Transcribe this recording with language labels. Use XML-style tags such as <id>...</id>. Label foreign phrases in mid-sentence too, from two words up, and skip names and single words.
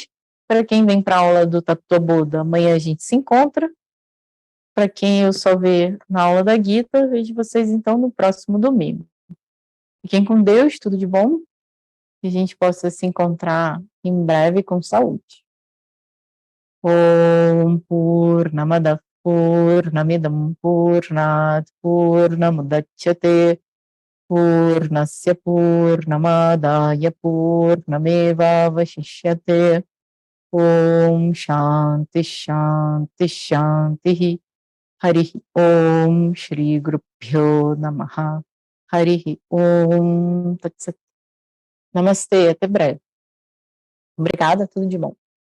<pt>Para quem vem para a aula do Tattva Buda, amanhã a gente se encontra. Para quem eu só ver na aula da Gita, vejo vocês então no próximo domingo. Fiquem com Deus, tudo de bom, que a gente possa se encontrar em breve com saúde.</pt> <sa>Om Purnamada Purnamidam Purnat Purnamudachyate Purnasya Purnamadaya Purnameva Vashishyate Om Shanti Shanti Shanti Hari Om Shri Gurubhyo Namaha Hari Om Tatsat.</sa> <pt>Namastê, até breve. Obrigada, tudo de bom.</pt>